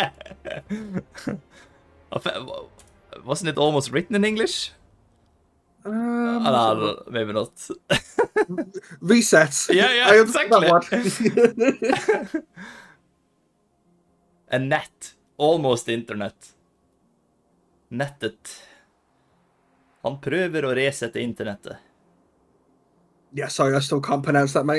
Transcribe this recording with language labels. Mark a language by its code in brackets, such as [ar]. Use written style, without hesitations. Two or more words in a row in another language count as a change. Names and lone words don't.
[en] Wasn't it almost written in English? No, maybe not. Reset. Yeah, I understand exactly. that one. A net. Almost internet. Nettet. [no] Han prøver å resette internettet. [en] Yeah, sorry, I still can't pronounce that, mate.